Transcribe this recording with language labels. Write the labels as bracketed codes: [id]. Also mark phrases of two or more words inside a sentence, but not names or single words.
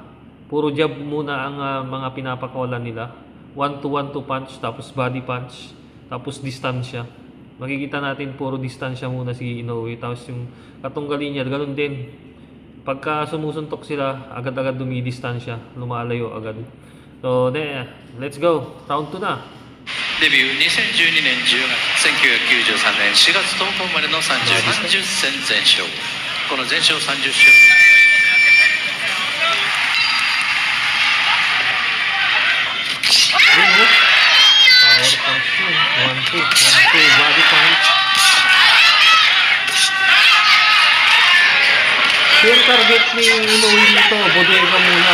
[tl] Puro jab muna ang mga pinapakawalan nila. 1-2 punch, tapos [en] body punch, [tl] tapos distansya. Makikita natin puro distansya muna si Inoue. Tapos yung katunggali niya, ganun din. Pagka sumusuntok sila, agad-agad dumidistansya, lumalayo agad. [en] So, let's go. Round 2 na. [ja] デビュー2012年10月1993年4月10日生まれの30戦全勝この全勝30勝 [en] Power punch yun. 1-2, 1-2, body punch. [tl] Yung target ni Inoue dito, bodega muna.